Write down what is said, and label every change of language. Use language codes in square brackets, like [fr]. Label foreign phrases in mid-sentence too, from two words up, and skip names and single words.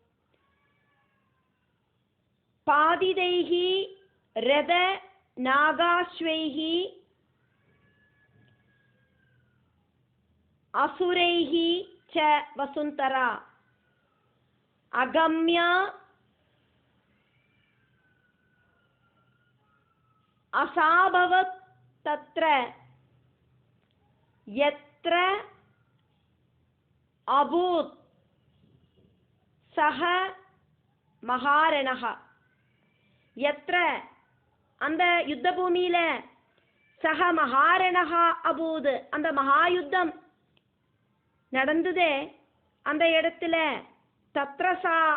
[sa] पातितैः रथ नागाश्वैः असुरैः च वसुन्धरा अगम्या अभवत् तत्र यत्र अभूत् सः महारणः. [ta] யத்ர அந்த யுத்த பூமியில [sa] सः महारणः अभूत् [ta] அந்த மகாயுத்தம் நடந்ததே அந்த இடத்துல தத்ரசா